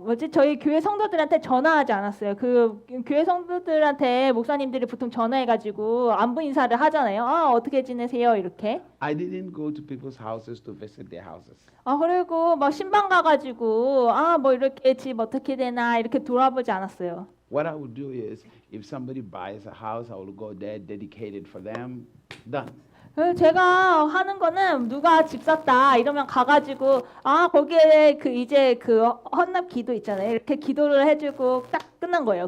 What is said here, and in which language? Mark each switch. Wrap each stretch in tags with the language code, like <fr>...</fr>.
<ko>저희 교회 성도들한테 전화하지 않았어요. 그 교회 성도들한테 목사님들이 보통 전화해가지고 안부 인사를 하잖아요. 어떻게 지내세요? 이렇게.</ko> <en>I didn't go to people's houses to visit their houses.</en> <ko>그리고 막 신방 가가지고 뭐 이렇게 집 어떻게 되나 이렇게 돌아보지 않았어요.</ko> <en>What I would do is, if somebody buys a house, I will go there, dedicate it for them. Done.</en> <ko>제가 하는 거는 누가 집 샀다 이러면 가가지고 거기에 이제 그 헌납 기도 있잖아요. 이렇게 기도를 해주고 딱 끝난 거예요.</ko>